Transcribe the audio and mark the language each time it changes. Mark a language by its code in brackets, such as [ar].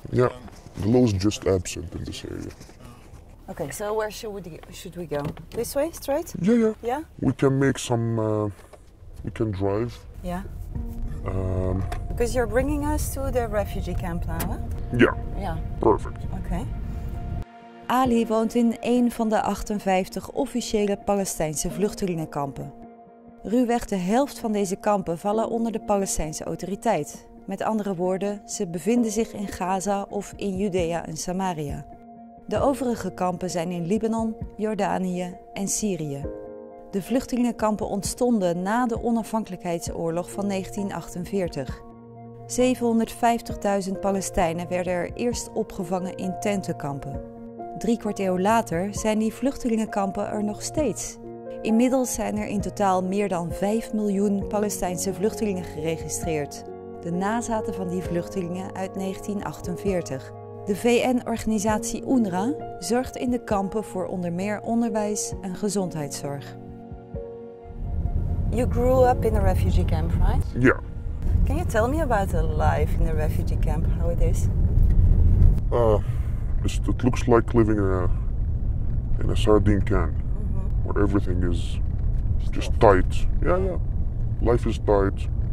[en] Yeah, the law is just absent in this area. Okay, so where should we go? This way, straight? Yeah. Yeah? We can make some, we can drive. Yeah. Because you're bringing us to the refugee camp now, huh? Yeah. Yeah. Perfect. Okay. [nl] Ali woont in een van de 58 officiële Palestijnse vluchtelingenkampen. Ruwweg de helft van deze kampen vallen onder de Palestijnse Autoriteit. Met andere woorden, ze bevinden zich in Gaza of in Judea en Samaria. De overige kampen zijn in Libanon, Jordanië en Syrië. De vluchtelingenkampen ontstonden na de Onafhankelijkheidsoorlog van 1948. 750.000 Palestijnen werden er eerst opgevangen in tentenkampen. 3/4 eeuw later zijn die vluchtelingenkampen er nog steeds. Inmiddels zijn er in totaal meer dan 5 miljoen Palestijnse vluchtelingen geregistreerd. De nazaten van die vluchtelingen uit 1948. De VN-organisatie UNRWA zorgt in de kampen voor onder meer onderwijs en gezondheidszorg. [en] You grew up in a refugee camp, right? Yeah. Can you tell me about the life in the refugee camp, how it is? It looks like living in a sardine can, where everything is just tight. Yeah. Life is tight.